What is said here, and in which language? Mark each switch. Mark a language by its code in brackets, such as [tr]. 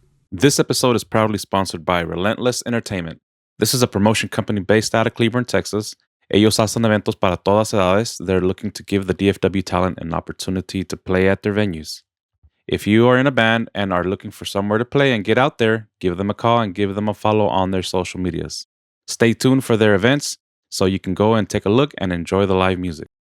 [en] This episode is proudly sponsored by Relentless Entertainment. This is a promotion company based out of Cleburne, Texas. [es] Ellos hacen eventos para todas edades. [en] They're looking to give the DFW talent an opportunity to play at their venues. If you are in a band and are looking for somewhere to play and get out there, give them a call and give them a follow on their social medias. Stay tuned for their events so you can go and take a look and enjoy the live music.